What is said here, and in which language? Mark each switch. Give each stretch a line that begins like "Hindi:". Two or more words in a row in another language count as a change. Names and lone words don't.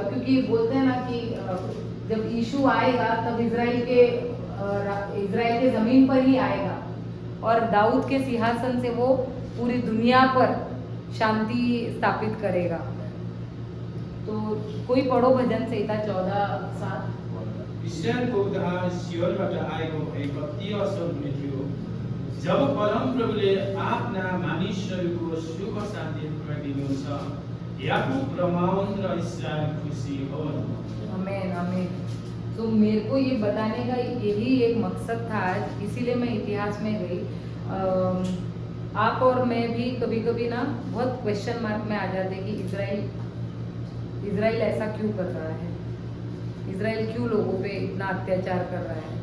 Hindi: क्योंकि बोलते हैं ना कि जब यीशु आएगा तब इजराइल के जमीन पर ही आएगा और दाऊद के सिंहासन से वो पूरी दुनिया पर शांति स्थापित करेगा। तो कोई पढ़ो भजन संहिता 14:7।
Nepali: इस्रायलको उद्धार सियोनबाट आएको भए कति असल हुने थियो, जब परमप्रभुले आफ्ना मानिसहरूको सुख शान्ति पुऱ्याइदिनुहुन्छ। याकूब रमाउन् र इस्रायल खुसी होन्। आमीन आमीन।
Hindi: तो मेरे को ये बताने का यही एक मकसद था आज, इसीलिए मैं इतिहास में गई। आप और मैं भी कभी कभी ना बहुत
English: question mark
Hindi: में आ जाते कि इजराइल ऐसा क्यों कर रहा है, इजराइल क्यों लोगों पे इतना अत्याचार कर रहा है।